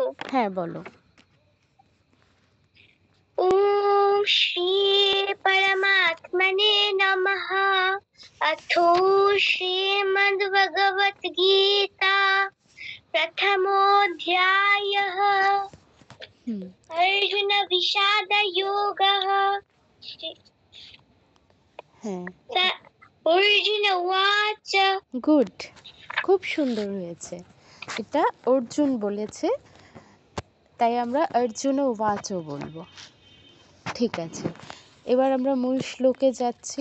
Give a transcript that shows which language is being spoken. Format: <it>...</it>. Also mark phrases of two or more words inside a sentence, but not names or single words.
<bn>হ্যাঁ, বলো।</bn> <sa>ওম শ্রী পরমাত্মনে নমঃ। অথো শ্রীমদ্ভগবত গীতা প্রথমোऽধ্যায়ः। अर्जुन विषाद योगः।</sa> <bn>হ্যাঁ,</bn> <sa>অর্জুন উবাচ।</sa> <bn>গুড, খুব সুন্দর হয়েছে। এটা অর্জুন বলেছে, তাই আমরা অর্জুন উবাচও বলবো। ঠিক আছে, এবার আমরা মূল শ্লোকে যাচ্ছি।</bn>